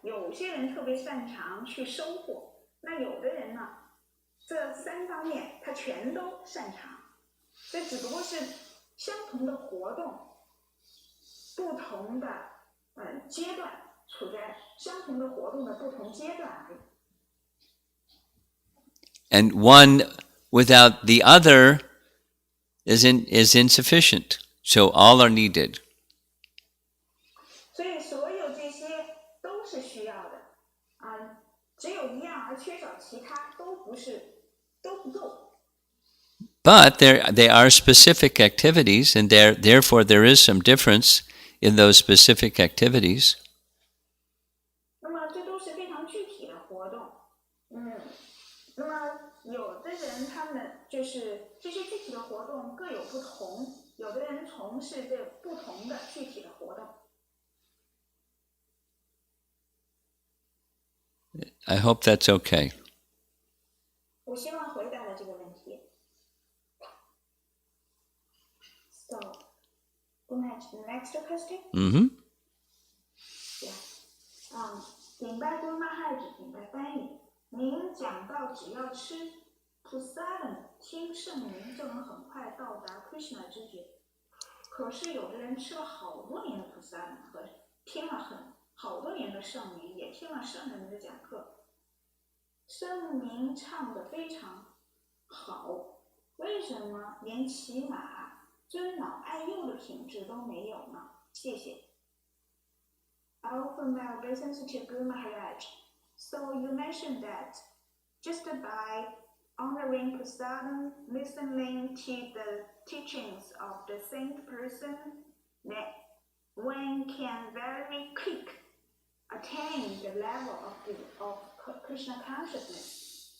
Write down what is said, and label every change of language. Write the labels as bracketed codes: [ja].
[zh] 有些人特别擅长去收获，那有的人呢，这3方面他全都擅长。这只不过是相同的活动，不同的阶段，处在相同的活动的不同阶段而已。 [en] And one without the other is insufficient. So all are needed. [zh] 所以所有这些都是需要的，只有一样而缺少其他都不够。 [en] But they are specific activities, and therefore there is some difference in those specific activities. [zh] 那么这都是非常具体的活动，那么有的人他们就是这些具体的活动各有不同，有的人从事这不同的具体的活动。 [en] I hope that's okay. [zh] 我希望回答了这个问题。 [en] So, the next question? Mm-hmm. Yeah. [zh] 顶拜多玛汉指顶拜翻译。您讲到只要吃 prasadam 听圣名就能很快到达 Krishna 知觉，可是有的人吃了好多年的 prasadam 和听了好多年的圣名，也听了圣人的讲课，圣名唱得非常好，为什么连起码尊老爱幼的品质都没有呢？谢谢。 [en] Often my obeisance to Guru Maharaj. So you mentioned that just by honoring prasadam, listening to the teachings of the saint person, that one can very quick attain the level of Krishna consciousness.